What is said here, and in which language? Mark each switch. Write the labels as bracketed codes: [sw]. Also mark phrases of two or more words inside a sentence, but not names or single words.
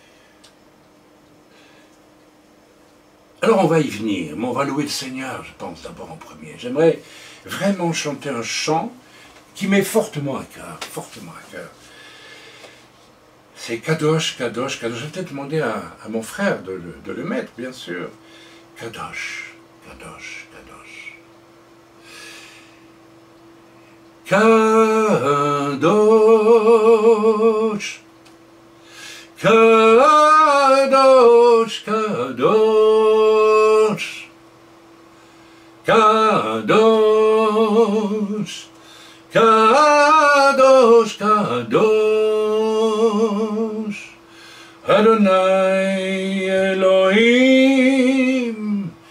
[fr] Alors on va y venir, mais on va louer le Seigneur, je pense, d'abord en premier. J'aimerais vraiment chanter un chant qui m'est fortement à cœur, fortement à cœur. [he] C'est קדוש, קדוש, קדוש. [fr] Je vais peut-être demander à mon frère de le mettre, bien sûr. [he] קדוש, קדוש, קדוש. קדוש, קדוש, קדוש, קדוש, קדוש, קדוש, אדוני אלוהים